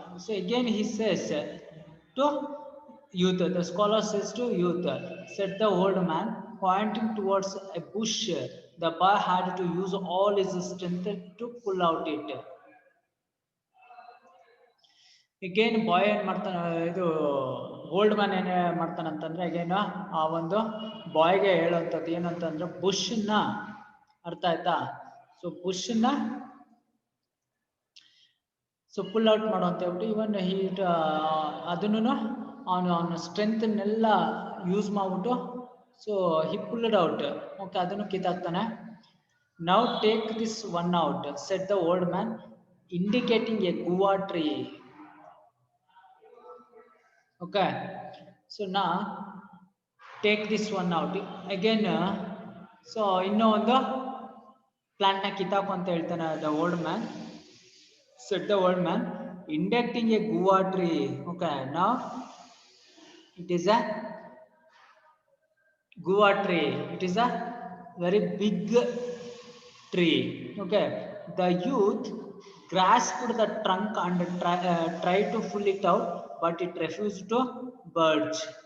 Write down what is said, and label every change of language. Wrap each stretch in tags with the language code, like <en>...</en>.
<en>So again he says to youth, the scholar says to youth, said the old man, pointing towards a bush. The boy had to use all his strength to pull out it.</en> <kn>Again ಬಾಯ್ ಏನ್ ಮಾಡ್ತಾನೆ, ಇದು old man ಏನ್ ಮಾಡ್ತಾನೆ ಅಂತಂದ್ರೆ again ಆ ಒಂದು ಬಾಯ್ಗೆ ಹೇಳುವಂಥದ್ದು ಏನಂತಂದ್ರೆ ಬುಷ್ನ, ಅರ್ಥ ಆಯ್ತಾ? ಸೊ ಬುಷ್ನ ಸೊ ಪುಲ್ ಔಟ್ ಮಾಡೋ ಅಂತ ಹೇಳ್ಬಿಟ್ಟು ಇವನ್ ಹೀಟ್ ಅದನ್ನು ಅವನ ಸ್ಟ್ರೆಂತ್ನೆಲ್ಲ ಯೂಸ್ ಮಾಡ್ಬಿಟ್ಟು</kn> <en>So he pulled out. Okay,</en> <kn>ಅದನ್ನು ಕಿತ್ತಾಕ್ತಾನೆ.</kn> <en>Now take this one out said the old man indicating a guava tree. Okay, so now take this one out again.</en> <kn>So ಇನ್ನೂ ಒಂದು ಪ್ಲಾಂಟ್ನ ಕಿತ್ತಾಕು ಅಂತ ಹೇಳ್ತಾನೆ</kn> <en>The old man. Said the old man, indicating a guava tree. Okay, now it is a guava tree. It is a very big tree. Okay, the youth grasped the trunk and tried to pull it out, but it refused to budge.</en>